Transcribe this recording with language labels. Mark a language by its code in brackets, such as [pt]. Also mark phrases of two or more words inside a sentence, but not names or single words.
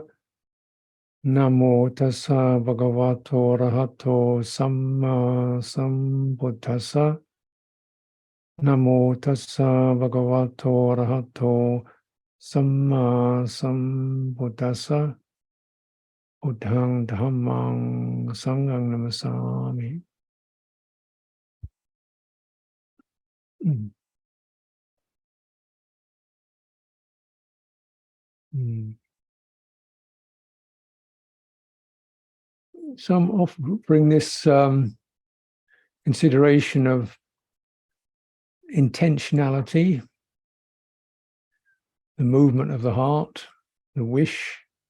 [pi] Namo tassa bhagavato arahato samma sambuddhassa. Namo tassa bhagavato arahato samma sambuddhassa. Buddhang dhammang sanghang namasami. [en] Some often bring this consideration of intentionality, the movement of the heart, the wish,